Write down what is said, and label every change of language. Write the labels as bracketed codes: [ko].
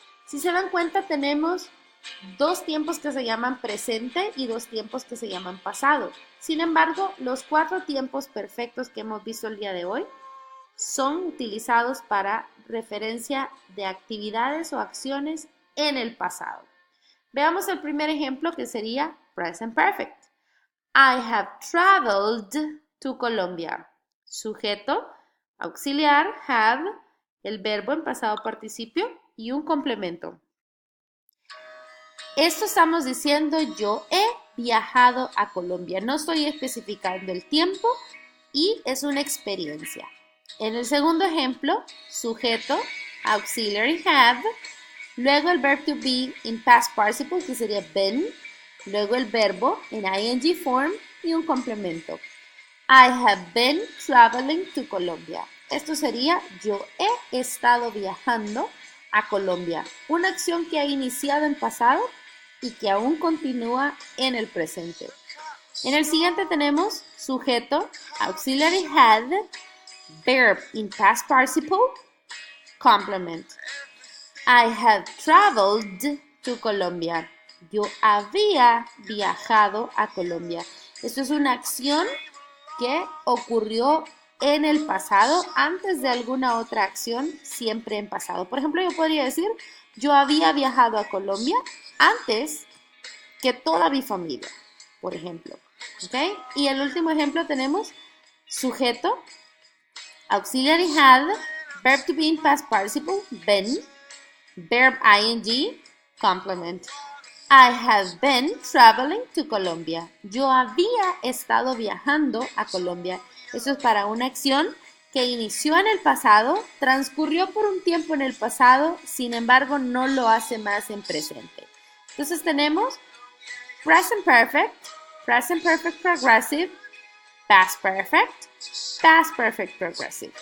[es] Si se dan cuenta, tenemos dos tiempos que se llaman presente y dos tiempos que se llaman pasado. Sin embargo, los cuatro tiempos perfectos que hemos visto el día de hoy son utilizados para referencia de actividades o acciones en el pasado. Veamos el primer ejemplo, que sería present perfect. [en] I have traveled to Colombia. [es] Sujeto, auxiliar, have, el verbo en pasado participio y un complemento. Esto estamos diciendo yo he viajado a Colombia. No estoy especificando el tiempo y es una experiencia. En el segundo ejemplo, sujeto, auxiliary have, Luego el verb to be in past participle, que sería been. Luego el verbo en ing form y un complemento. [en] I have been traveling to Colombia. [es] Esto sería yo he estado viajando a Colombia. Una acción que ha iniciado en pasado y que aún continúa en el presente. En el siguiente tenemos sujeto, auxiliary had, verb in past participle, complement. [en] I had traveled to Colombia. [es] Yo había viajado a Colombia. Esto es una acción que ocurrió en el pasado antes de alguna otra acción, siempre en pasado. Por ejemplo, yo podría decir, yo había viajado a Colombia antes que toda mi familia, por ejemplo. ¿Ok? Y el último ejemplo tenemos sujeto, auxiliary had, verb to be in past participle, been, verb ing, complement. [en] I have been traveling to Colombia. [es] Yo había estado viajando a Colombia. Eso es para una acción que inició en el pasado, transcurrió por un tiempo en el pasado, sin embargo no lo hace más en presente. Entonces tenemos present perfect progressive, past perfect progressive.